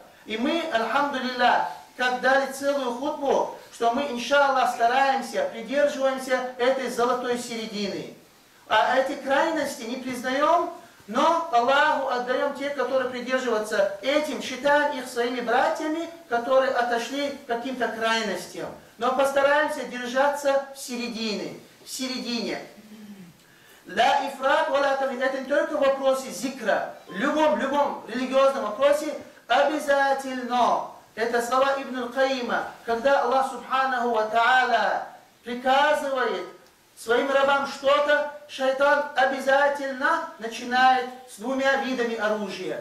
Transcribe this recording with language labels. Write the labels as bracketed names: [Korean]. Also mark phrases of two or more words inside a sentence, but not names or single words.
[Russian] И мы, альхамдулилля, как дали целую хутбу, что мы, иншаллах, стараемся, придерживаемся этой золотой середины. А эти крайности не признаем, но Аллаху отдаем те, которые придерживаются этим, считаем их своими братьями, которые отошли к каким-то крайностям. Но постараемся держаться в середине. [Arabic] لا إفراط ولا تفريط. [Russian] Это не только в вопросе зикра. В любом религиозном вопросе обязательно. Это слова Ибн Аль-Каима. Когда Аллах [Arabic] سبحانه وتعالى [Russian] приказывает своим рабам что-то, шайтан обязательно начинает с двумя видами оружия.